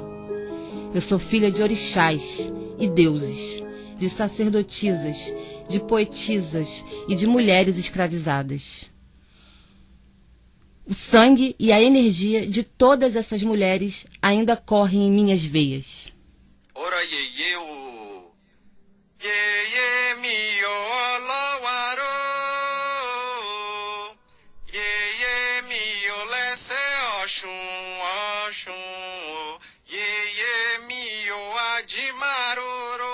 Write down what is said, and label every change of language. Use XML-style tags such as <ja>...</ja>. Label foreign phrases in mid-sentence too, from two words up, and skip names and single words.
<pt>Eu sou filha de orixás e deuses, de sacerdotisas, de poetisas e de mulheres escravizadas. O sangue e a energia de todas essas mulheres ainda correm em minhas veias.</pt> <yo>ora ye ye o. Ye ye mi o lawaro. Ye ye mi o lese oshun oshun. Ye ye mi o ajimaroro.</yo>